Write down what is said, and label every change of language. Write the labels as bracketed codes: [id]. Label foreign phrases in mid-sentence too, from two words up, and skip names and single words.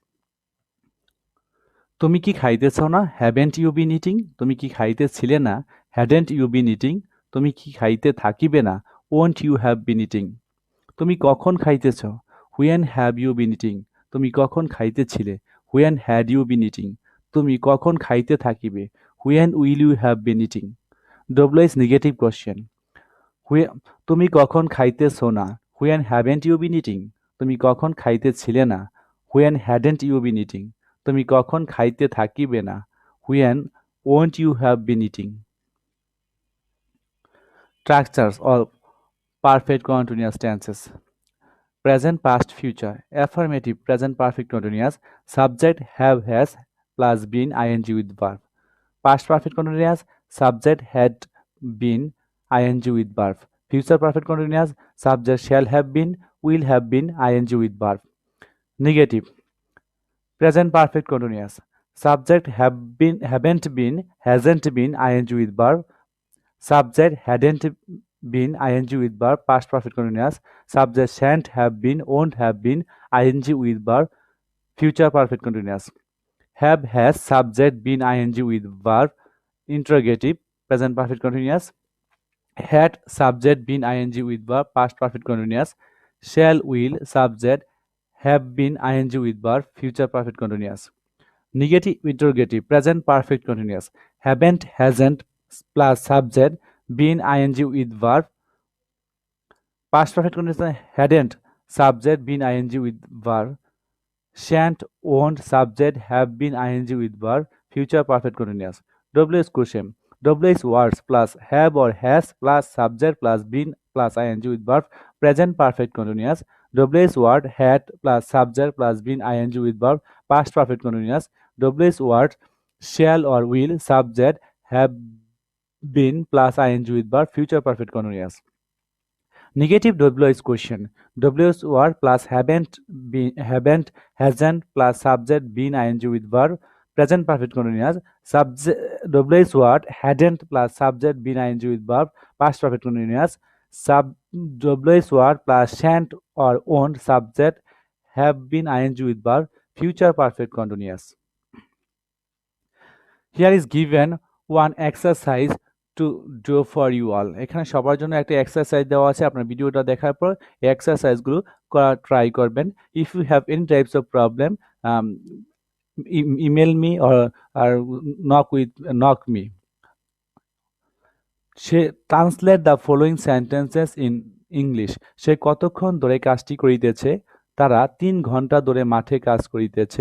[bn] তুমি কি খাইতেছ না? [en] haven't you been eating? [bn] তুমি কি খাইতেছিলে না? [en] hadn't you been eating? [bn] তুমি কি খাইতে থাকিবে না? [en] won't you have been eating? [bn] তুমি কখন খাইতেছ? [en] when have you been eating? [bn] তুমি কখন খাইতেছিলে? [en] when had you been eating? [bn] তুমি কখন খাইতে থাকিবে? [en] when will you have been eating? W negative question. [bn] তুমি কখন খাইতেছ না? [en] when haven't you been eating? [bn] তুমি কখন খাইতেছিলে না? [en] when hadn't you been eating? [bn] তুমি কখন খাইতে থাকিবে না? [en] when won't you have been eating? Structures or perfect continuous tenses. Present, past, future. Affirmative, present perfect continuous. Subject have has plus been ing with verb. Past perfect continuous. Subject had been ing with verb. Future perfect continuous. Subject shall have been, will have been ing with verb. Negative. Present perfect continuous. Subject have been, haven't been, hasn't been ing with verb. Subject hadn't been ing with verb, past perfect continuous. Subject shan't have been, won't have been ing with verb, future perfect continuous. Have has subject been ing with verb, interrogative, present perfect continuous. Had subject been ing with verb, past perfect continuous. Shall will subject have been ing with verb, future perfect continuous. Negative interrogative, present perfect continuous. Haven't, hasn't plus subject been ing with verb. Past perfect continuous hadn't subject been ing with verb. Shan't, won't subject have been ing with verb. Future perfect continuous. WH question. WH words plus have or has plus subject plus been plus ing with verb. Present perfect continuous. WH word had plus subject plus been ing with verb. Past perfect continuous. WH word shall or will subject have been plus ing with verb. Future perfect continuous. Negative WH question. WH word plus haven't been, haven't, hasn't plus subject been ing with verb. Present perfect continuous. Subject WH word hadn't plus subject been ing with verb. Past perfect continuous. WH word plus shan't or won't subject have been ing with verb. Future perfect continuous. Here is given one exercise to do for you all. [bn] এখানে সবার জন্য একটা এক্সারসাইজ দেওয়া আছে, আপনার ভিডিওটা দেখার পর এই এক্সারসাইজগুলো করা ট্রাই করবেন। [en] if you have any types of problem, email me or knock me. say translate the following sentences in English. [bn] সে কতক্ষণ ধরে কাজটি করিতেছে? তারা 3 ঘন্টা ধরে মাঠে কাজ করিতেছে।